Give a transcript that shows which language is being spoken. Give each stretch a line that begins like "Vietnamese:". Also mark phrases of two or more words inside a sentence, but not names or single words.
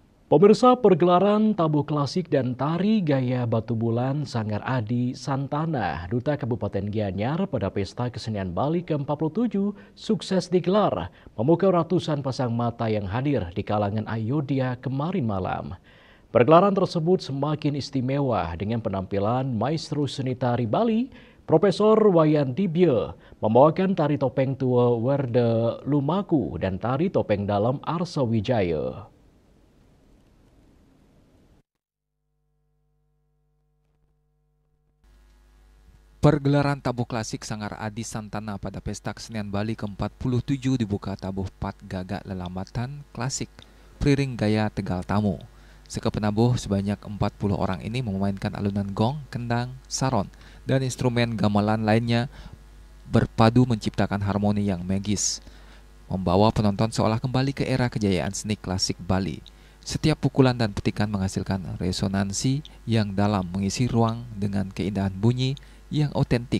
Indonesian: Pemirsa, pergelaran tabuh klasik dan tari gaya batu bulan Sanggar Adi Santana, Duta Kabupaten Gianyar pada Pesta Kesenian Bali ke-47 sukses digelar, memukau ratusan pasang mata yang hadir di kalangan Ayodhya kemarin malam. Pergelaran tersebut semakin istimewa dengan penampilan maestro seni tari Bali, Profesor Wayan Dibye, membawakan tari topeng tua Werde Lumaku dan tari topeng dalam Arsa Wijaya. Pergelaran tabuh klasik Sanggar Adi Santana pada Pesta Kesenian Bali ke-47 dibuka tabuh Pat Gagak Lelambatan Klasik Priring Gaya Tegal Tamu. Sekepenabuh sebanyak 40 orang ini memainkan alunan gong, kendang, saron, dan instrumen gamelan lainnya berpadu menciptakan harmoni yang magis, membawa penonton seolah kembali ke era kejayaan seni klasik Bali. Setiap pukulan dan petikan menghasilkan resonansi yang dalam, mengisi ruang dengan keindahan bunyi yang otentik.